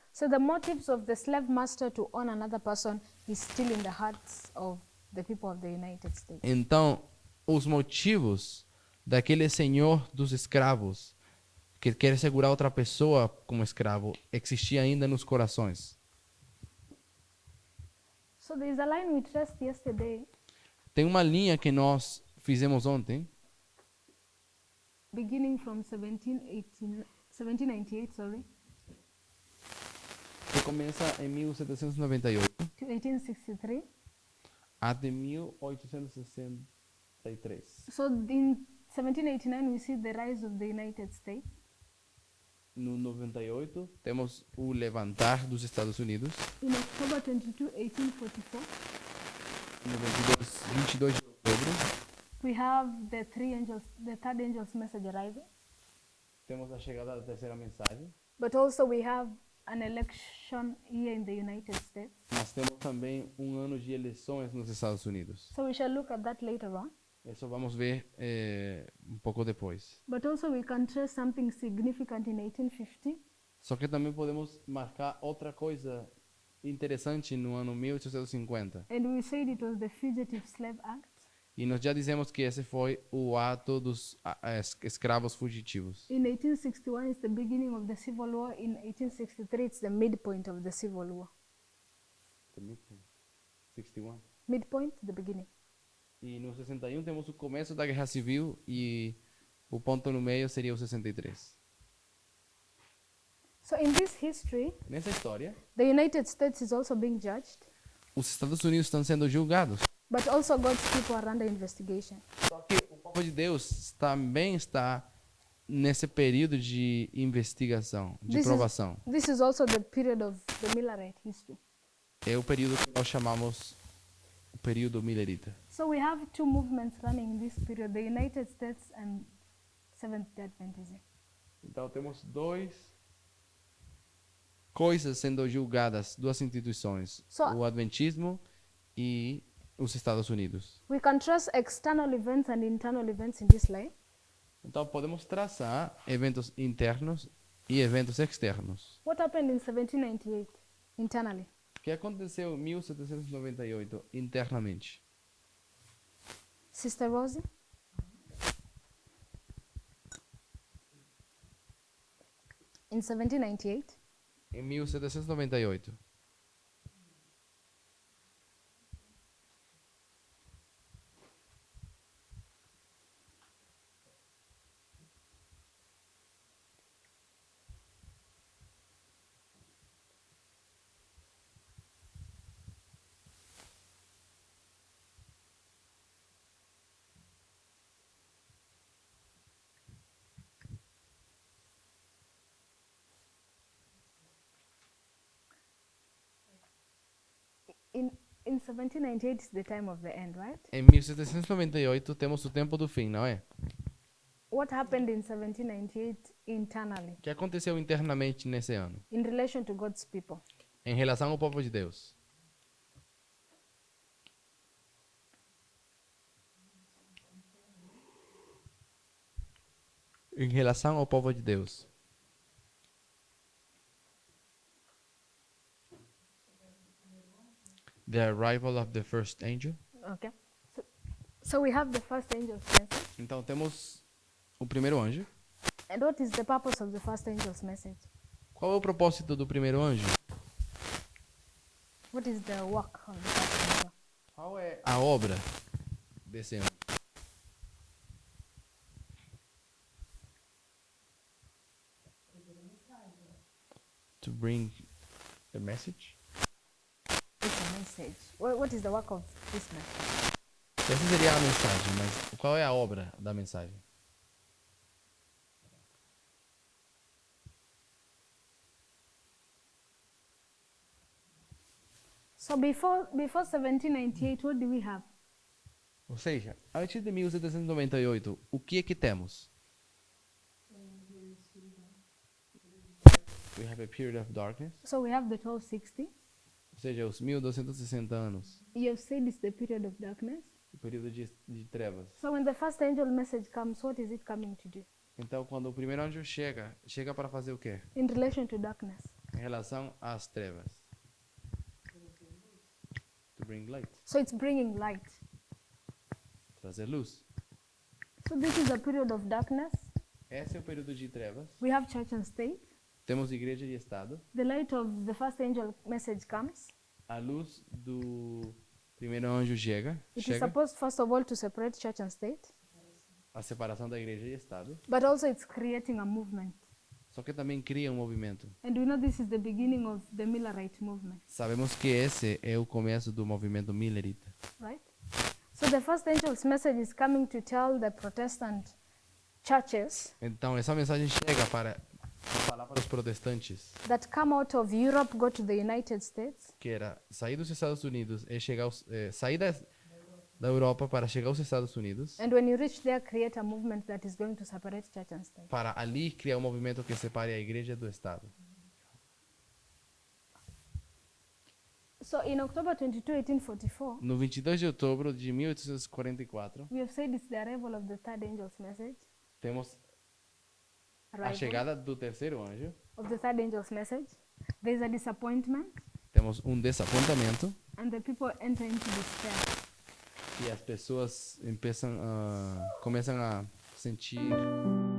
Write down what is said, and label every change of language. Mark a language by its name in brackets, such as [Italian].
[English] So the motives of the slave master to own another person is still in the hearts of the people of the United States. [Portuguese] Então, os motivos daquele senhor dos escravos que quer segurar outra pessoa como escravo existia ainda nos corações. [English] So there is a line we traced yesterday, [Portuguese] Tem uma linha que nós fizemos ontem, [English] beginning from 1798, [Portuguese] que começa em 1798 [English] to 1863. [Portuguese] até 1863. [English] So in 1789 we see the rise of the United States. [Portuguese] No 98 temos o levantar dos Estados Unidos. [English] In October 22, 1844, [Portuguese] No 22 de outubro [English] we have the third angel's message arriving. [Portuguese] temos a chegada da terceira mensagem. [English] But also we have an election year in the United States. [Portuguese] Nós temos também ano de eleições nos Estados Unidos. [English] So we shall look at that later on. [Portuguese] Isso vamos ver pouco depois. [English] But also we can trace something significant in 1850. [Portuguese] Só que também podemos marcar outra coisa interessante no ano 1850. [English] And we said it was the Fugitive Slave Act. [Portuguese] E nós já dizemos que esse foi o ato dos escravos fugitivos. [English] In 1861 is the beginning of the Civil War. In 1863 it's the midpoint of the Civil War. 61. Midpoint, the beginning. [Portuguese] E no 61 temos o começo da Guerra Civil e o ponto no meio seria o 63. [English] So in this history, [Portuguese] Nessa história, [English] the United States is also being judged, [Portuguese] os Estados Unidos estão sendo julgados. [English] but also God's people are under investigation. [Portuguese] Só que o povo de Deus também está nesse período de investigação, de provação. [English] This is also the period of the Millerite history. [Portuguese] É o período que nós chamamos o período Millerita. [English] So we have two movements running in this period, the United States and Seventh-day Adventism. [Portuguese] Então temos coisas sendo julgadas, duas instituições, o Adventismo e os Estados Unidos. [English] We can trace external events and internal events in this life. [Portuguese] Então podemos traçar eventos internos e eventos externos. [English] What happened in 1798 internally? [Portuguese] O que aconteceu em 1798 internamente? [English] Sister Rosie? In 1798, [Portuguese] Em 1798. [English] in 1798 is the time of the end, right? [Portuguese] Em 1798 temos o tempo do fim, não é? [English] What happened in 1798 internally [Portuguese] O que aconteceu internamente nesse ano? [English] in relation to God's people? [Portuguese] Em relação ao povo de Deus. Em relação ao povo de Deus. [English] The arrival of the first angel. Okay. So we have the first angel's message. [Portuguese] Então temos o primeiro anjo. [English] And what is the purpose of the first angel's message? [Portuguese] Qual é o propósito do primeiro anjo? [English] What is the work of the first angel? [Portuguese] Qual é a obra desse anjo? [English] To bring the message. It's a message. What is the work of this message? [Portuguese] Essa seria a mensagem, mas qual é a obra da mensagem? [English] So before 1798, what do we have? [Portuguese] Ou seja, antes de 1798, o que é que temos? [English] We have a period of darkness. So we have the 1260. [Portuguese] Ou seja, os 1260 anos. [English] You have said it's the period of darkness. [Portuguese] O período de trevas. [English] So when the first angel message comes, what is it coming to do? [Portuguese] Então, quando o primeiro anjo chega para fazer o quê? [English] In relation to darkness. [Portuguese] Em relação às trevas. [English] To bring light. So it's bringing light. [Portuguese] Trazer luz. [English] So this is a period of darkness. [Portuguese] Esse é o período de trevas. [English] We have church and state. [Portuguese] Temos igreja e estado. [English] The light of the first angel message comes. [Portuguese] A luz do primeiro anjo chega. [English] It is supposed, first of all, to separate church and state. [Portuguese] A separação da igreja e estado. [English] But also it's creating a movement. [Portuguese] Só que também cria um movimento. [English] And we know this is the beginning of the Millerite movement, [Portuguese] Sabemos que esse é o começo do movimento Millerita. [English] right? So the first angel's message is coming to tell the Protestant churches [Portuguese] Então, essa mensagem chega para falar para os protestantes, [English] that come out of Europe, go to the United States, [Portuguese] que era sair dos Estados Unidos e sair da Europa para chegar aos Estados Unidos, [English] and when you reach there, create a movement that is going to separate church and state. [Portuguese] para ali criar um movimento que separe a igreja do Estado. [English] So in October 22, 1844, [Portuguese] No 22 de outubro de 1844, [English] we have said it's the arrival of the third angel's message. [Portuguese] temos a [English] Arrival [Portuguese] chegada do terceiro anjo. [English] of the third angel's message. There's a disappointment, [Portuguese] Temos um desapontamento [English] and the people enter into despair. [Portuguese] e as pessoas começam a sentir